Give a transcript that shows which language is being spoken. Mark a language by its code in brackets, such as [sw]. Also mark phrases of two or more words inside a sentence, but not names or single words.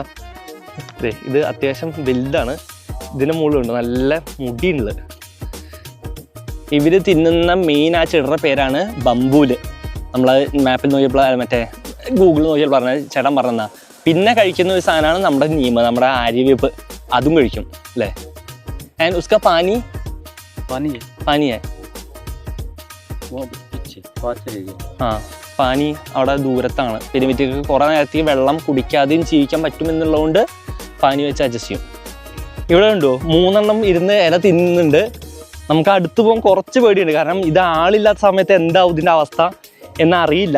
[ml] അതെ ഇത് അത്യാവശ്യം വലുതാണ്. ഇതിന് മുകളിലുണ്ട് നല്ല മുടിയുണ്ട്. ഇവര് തിന്നുന്ന മെയിൻ ആ ചെടിയുടെ പേരാണ് ബംബൂല്. നമ്മൾ മാപ്പിൽ നോക്കിയപ്പോൾ മറ്റേ ഗൂഗിളിൽ നോക്കിയാൽ പറഞ്ഞ ചേട്ടൻ പറഞ്ഞാ. പിന്നെ കഴിക്കുന്ന ഒരു സാധനമാണ് നമ്മുടെ നീമ, നമ്മുടെ ആര്യവേപ്പ്. അതും കഴിക്കും അല്ലേ. ആൻഡ് [hi] उसका पानी पानी है पानी है. वो पीछे बात चलेगी [ml] ആ പാനി അവിടെ ദൂരത്താണ്. പെരുമിറ്റക്ക് കുറേ നേരത്തേക്ക് വെള്ളം കുടിക്കാതെയും ജീവിക്കാൻ പറ്റുമെന്നുള്ളതുകൊണ്ട് പാനി വെച്ച് അഡ്ജസ്റ്റ് ചെയ്യും. ഇവിടെ ഉണ്ടോ 3 എണ്ണം ഇരുന്ന് ഇല തിന്നുന്നുണ്ട്. നമുക്ക് അടുത്ത് പോകാൻ കുറച്ച് പേടിയുണ്ട്. കാരണം ഇത് ആളില്ലാത്ത സമയത്ത് എന്താവും ഇതിൻ്റെ അവസ്ഥ എന്നറിയില്ല.